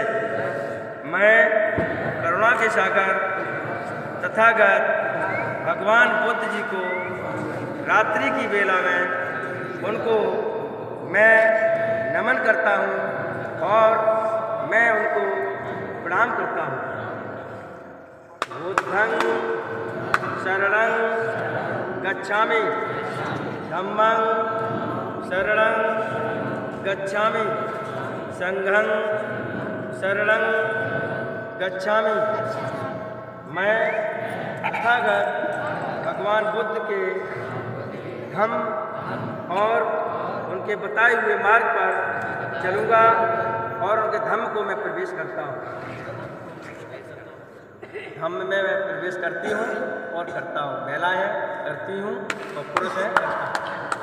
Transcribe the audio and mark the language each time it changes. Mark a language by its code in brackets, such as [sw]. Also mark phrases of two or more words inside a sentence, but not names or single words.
[hi] मैं करुणा के सागर तथागत भगवान बुद्ध जी को रात्रि की बेला में उनको मैं नमन करता हूँ और मैं उनको प्रणाम करता हूँ। [pi] बुद्धं शरणं गच्छामि, धम्मं शरणं गच्छामि, संघं शरणं गच्छामि। [hi] मैं तथागत भगवान बुद्ध के धम्म और उनके बताए हुए मार्ग पर चलूँगा और उनके धम्म को मैं प्रवेश करता हूँ। धम्म में मैं प्रवेश करती हूँ और करता हूँ, महिला है करती हूँ और पुरुष है करता हूँ।